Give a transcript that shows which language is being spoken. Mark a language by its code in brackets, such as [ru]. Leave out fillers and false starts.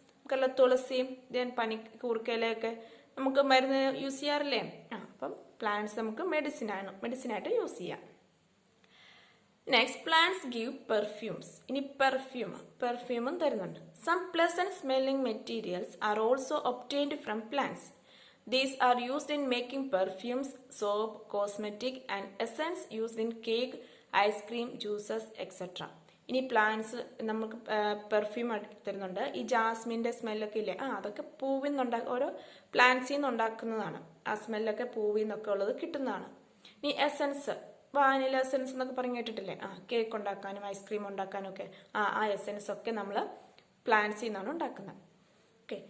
[ml] നമുക്കല്ല തുളസിയും then കൂർക്കയിലൊക്കെ നമുക്ക് മരുന്ന് use ചെയ്യാറില്ലേ? അപ്പം പ്ലാന്റ്സ് നമുക്ക് മെഡിസിനായിട്ട് യൂസ് ചെയ്യാം. [en] Next, plants give perfumes. [ml] ഇനി പെർഫ്യൂമും തരുന്നുണ്ട്. [en] Some pleasant smelling materials are also obtained from plants. These are used in making perfumes, soap, cosmetic and essence used in cake, ice cream, juices, etc. [ml] ഇനി plants നമുക്ക് perfume തരുന്നുണ്ട്. ഈ ജാസ്മിൻ്റെ സ്മെല്ലൊക്കെ ഇല്ലേ, അതൊക്കെ പൂവിൽ നിന്ന് ഓരോ പ്ലാന്റ്സിൽ നിന്ന് ഉണ്ടാക്കുന്നതാണ്. ആ സ്മെല്ലൊക്കെ പൂവിൽ നിന്നൊക്കെ ഉള്ളത് കിട്ടുന്നതാണ്. ഇനി എസൻസ്, വാനില എസൻസ് എന്നൊക്കെ പറഞ്ഞ് കേട്ടിട്ടില്ലേ? കേക്ക് ഉണ്ടാക്കാനും ഐസ്ക്രീം ഉണ്ടാക്കാനും ഒക്കെ ആ എസൻസ് ഒക്കെ നമ്മൾ പ്ലാന്റ്സിൽ നിന്നാണ് ഉണ്ടാക്കുന്നത്. ഓക്കെ.